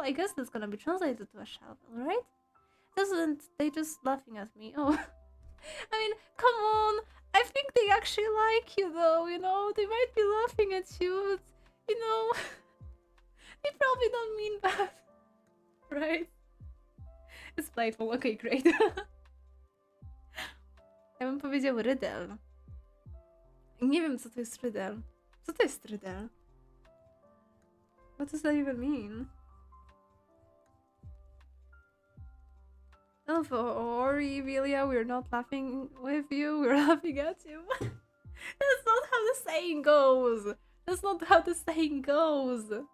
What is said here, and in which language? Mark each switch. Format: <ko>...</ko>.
<en>I guess that's gonna be translated to a shovel, right? Doesn't they just laughing at me? Oh, I mean, come on. I think they actually like you, though. You know, they might be laughing at you, but you know, they probably don't mean that, right? It's playful. Okay, great.</en> <pl>Ja bym powiedział rydel. Nie wiem, co to jest rydel. Co to jest rydel?</pl> <en>What does that even mean? Oh, sorry, Vilia, we're not laughing with you, we're laughing at you. That's not how the saying goes. That's not how the saying goes.</en>